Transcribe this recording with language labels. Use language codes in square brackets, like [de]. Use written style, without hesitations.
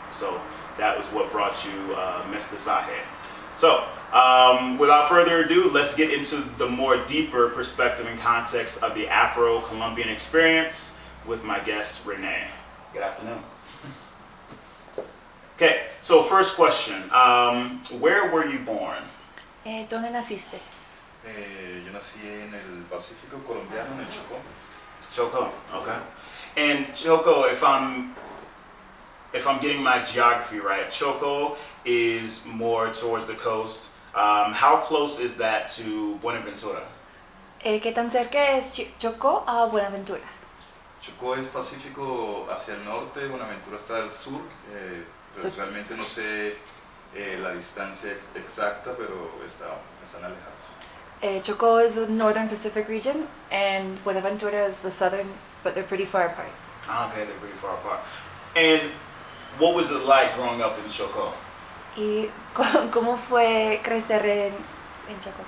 [en] So that was what brought you mestizaje. So without further ado, let's get into the more deeper perspective and context of the Afro-Colombian experience with my guest, Rene. Good afternoon. Okay, so first question, where were you born? [es] ¿Dónde naciste? Yo nací en el Pacífico colombiano, en el Chocó. [en] Chocó, okay. And Chocó, if I'm getting my geography right, Chocó is more towards the coast. How close is that to Buenaventura? [es] ¿Qué tan cerca es Chocó a Buenaventura? Chocó es Pacífico hacia el norte, Buenaventura está al sur, pero realmente no sé la distancia exacta, pero están alejados. [en] Chocó is the northern Pacific region, and Buenaventura is the southern, but they're pretty far apart. Okay, they're pretty far apart. And what was it like growing up in Chocó? [es] ¿Y cómo fue crecer en Chocó?